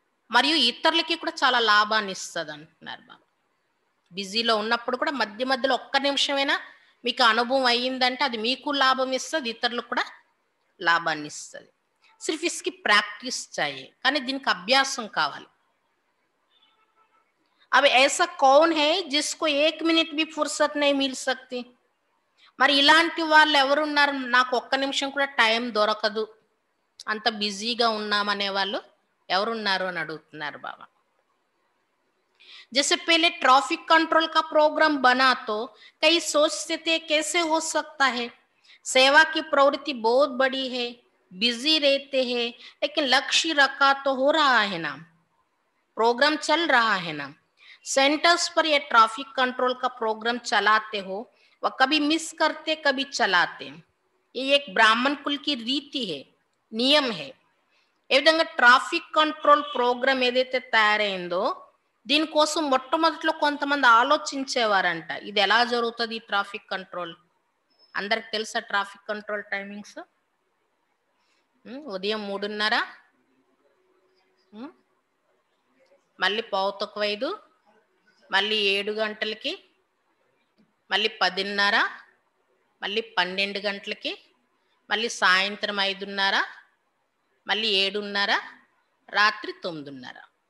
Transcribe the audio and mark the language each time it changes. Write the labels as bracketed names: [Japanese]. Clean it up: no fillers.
[Telugu] మరియు ఇతరులకి కూడా చాలా లాభాన్ని ఇస్తుంది అంటున్నారు బాబా. బిజీలో ఉన్నప్పుడు కూడా మధ్య మధ్యలో ఒక్క నిమిషమైనా మీకు అనుభవం అయ్యిందంటే అది మీకు లాభం ఇస్తుంది, ఇతరులకు కూడా లాభాన్ని ఇస్తుంది. [Hindi] సిర్ఫ్ ఇస్కి ప్రాక్టీస్ चाहिए, [Telugu] కానీ దీనికి అభ్యాసం కావాలి. [Hindi] अब ऐसा कौन है जिसको 1 मिनट भी फुर्सत नहीं मिल सकती? మరి ఇలాంటి వాళ్ళు ఎవరున్నారు, నాకు ఒక్క నిమిషం కూడా టైం దొరకదు, అంత బిజీగా ఉన్నామనే వాళ్ళు ఎవరున్నారు అని అడుగుతున్నారు బాబా. जैसे पहले ट्रैफिक कंट्रोल का प्रोग्राम बना तो कई सोचते थे कैसे हो सकता है, सेवा की प्रवृत्ति बहुत बड़ी है, बिजी रहते हैं, लेकिन लक्ष्य रखा तो हो रहा है ना, प्रोग्राम चल रहा है ना. सेंटर्स पर ये ट्रैफिक कंट्रोल का प्रोग्राम चलाते हो, वह कभी मिस करते कभी चलाते. ये एक ब्राह्मण कुल की रीति है, नियम है. [Telugu] ఏ విధంగా ట్రాఫిక్ కంట్రోల్ ప్రోగ్రామ్ ఏదైతే తయారైందో దీనికోసం మొట్టమొదట్లో కొంతమంది ఆలోచించేవారంట, ఇది ఎలా జరుగుతుంది ఈ ట్రాఫిక్ కంట్రోల్. అందరికి తెలుసా ట్రాఫిక్ కంట్రోల్ టైమింగ్స్? ఉదయం 3:30, మళ్ళీ 4:45, మళ్ళీ 7 గంటలకి, మళ్ళీ 10:30, మళ్ళీ 12 గంటలకి, మళ్ళీ సాయంత్రం 5:30, మళ్ళీ 7:30, రాత్రి 9:30.